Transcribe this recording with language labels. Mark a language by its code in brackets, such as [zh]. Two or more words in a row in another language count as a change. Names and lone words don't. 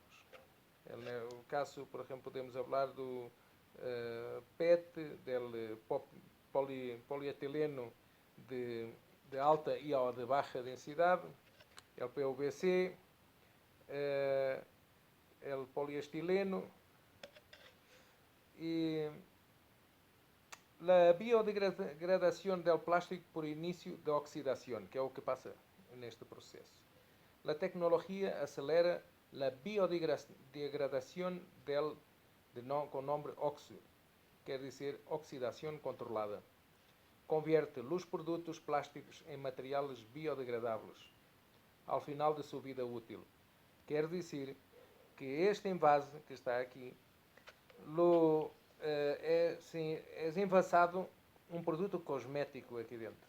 [es] En el caso, por ejemplo, podemos hablar do PET, del polietileno de alta y o de baja densidad, el PVC, el poliestileno y la biodegradación del plástico por inicio de oxidación, [pt] que é o que pasa neste processo. [es] La tecnología acelera la biodegradación con nombre OXO, [pt] quer dizer oxidação controlada. [es] Convierte los [pt] produtos plásticos em materiais biodegradáveis ao final de sua vida útil. Quer dizer que este envase que está aqui é envasado um produto cosmético aqui dentro.